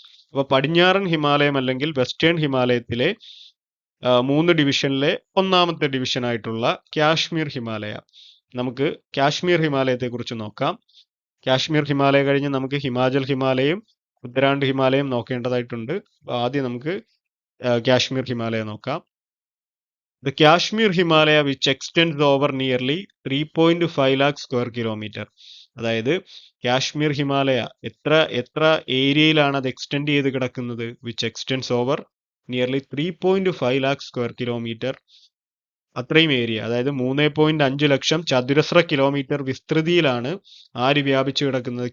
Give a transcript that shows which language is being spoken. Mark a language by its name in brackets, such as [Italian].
[Malayalam] അപ്പൊ പടിഞ്ഞാറൻ ഹിമാലയം അല്ലെങ്കിൽ വെസ്റ്റേൺ ഹിമാലയത്തിലെ മൂന്ന് ഡിവിഷനിലെ ഒന്നാമത്തെ ഡിവിഷൻ ആയിട്ടുള്ള കാശ്മീർ ഹിമാലയ. നമുക്ക് കാശ്മീർ ഹിമാലയത്തെ കുറിച്ച് നോക്കാം. കാശ്മീർ ഹിമാലയ കഴിഞ്ഞ് നമുക്ക് ഹിമാചൽ ഹിമാലയം, ഉത്തരാഖണ്ഡ് ഹിമാലയം നോക്കേണ്ടതായിട്ടുണ്ട്. ആദ്യം നമുക്ക് കാശ്മീർ ഹിമാലയ നോക്കാം. [English] The Kashmir Himalaya which extends over nearly 3.5 lakh square kilometer. [Malayalam] അതായത് കാശ്മീർ ഹിമാലയ എത്ര ഏരിയയിലാണ് അത് എക്സ്റ്റെൻഡ് ചെയ്ത് കിടക്കുന്നത്? [English] Which extends over nearly 3.5 lakh square kilometre. [Malayalam] അത്രയും ഏരിയ, അതായത് 3.5 ലക്ഷം ചതുരശ്ര കിലോമീറ്റർ വിസ്തൃതിയിലാണ് ആര് വ്യാപിച്ചു കിടക്കുന്നത്?